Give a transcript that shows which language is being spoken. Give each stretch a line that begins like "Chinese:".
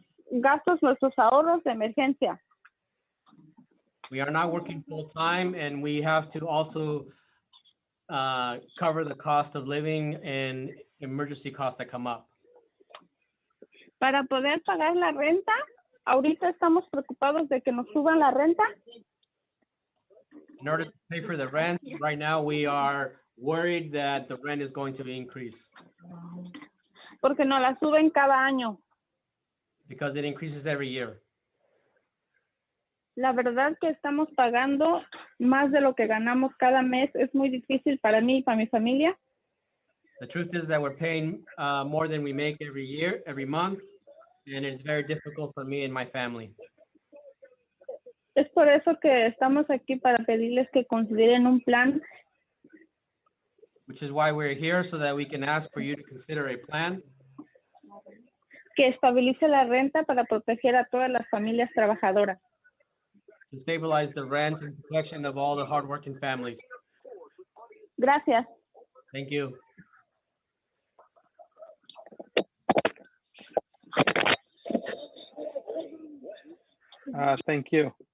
Spanish: gastos, nuestros ahorros de emergencia.
English: We are not working full time, and we have to also cover the cost of living and emergency costs that come up.
Spanish: Para poder pagar la renta, ahorita estamos preocupados de que nos suban la renta.
English: In order to pay for the rent, right now we are worried that the rent is going to increase
Spanish: Porque nos la suben cada año.
English: because it increases every year.
Spanish: La verdad que estamos pagando más de lo que ganamos cada mes. Es muy difícil para mí y para mi familia.
English: The truth is that we're paying more than we make every year, every month, and it's very difficult for me and my family.
Spanish: Es por eso que estamos aquí para pedirles que consideren un plan
English: Which is why we're here, so that we can ask for you to consider a plan
Spanish: que estabilice la renta para proteger a todas las familias trabajadoras.
English: to stabilize the rent and protection of all the hardworking families.
Spanish: Gracias.
English: Thank you. Thank you.